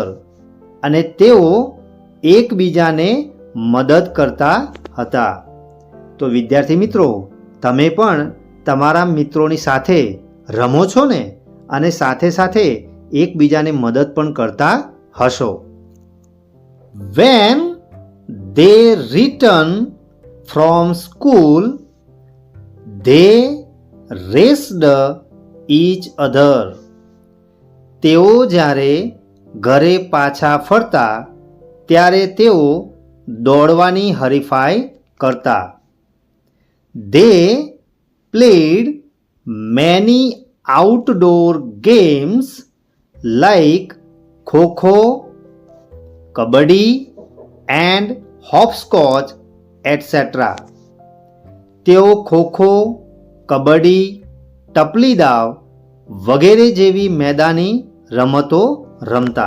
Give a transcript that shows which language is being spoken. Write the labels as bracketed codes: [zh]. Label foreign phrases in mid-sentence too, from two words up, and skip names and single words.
[gu] અને તેઓ એકબીજાને મદદ કરતા હતા. તો વિદ્યાર્થી મિત્રો, તમે પણ તમારા મિત્રોની સાથે રમો છો ને, અને સાથે સાથે એકબીજાને મદદ પણ કરતા હશો. [en] When they return from school, they raced each other. [gu] તેઓ જ્યારે ઘરે પાછા ફરતા ત્યારે તેઓ દોડવાની હરીફાઈ કરતા. [en] They played many outdoor games like ખો-ખો, કબડ્ડી and hopscotch etcetera. [gu] તેઓ ખોખો, કબડ્ડી, ટપલી દાવ વગેરે જેવી મેદાની રમતો રમતા.